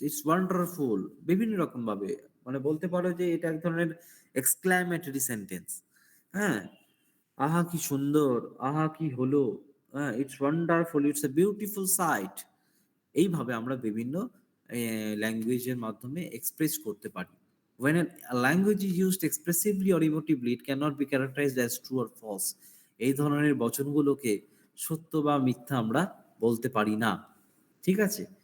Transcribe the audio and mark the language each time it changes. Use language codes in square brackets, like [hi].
[en] it's wonderful [bn] বিভিন্ন রকম ভাবে মানে বলতে পারো যে এটা এক ধরনের এক্সক্লামেটরি সেন্টেন্স। হ্যাঁ, আহা কি সুন্দর, আহা কি হলো, হ্যাঁ, [en] It's wonderful, it's a beautiful sight. [bn] এইভাবে আমরা বিভিন্ন ল্যাঙ্গুয়েজের মাধ্যমে এক্সপ্রেস করতে পারি। [en] When a language is used expressively or emotively, it cannot be characterized as true or false. [bn] এই ধরনের বচনগুলোকে সত্য বা মিথ্যা আমরা বলতে পারি না, ঠিক আছে?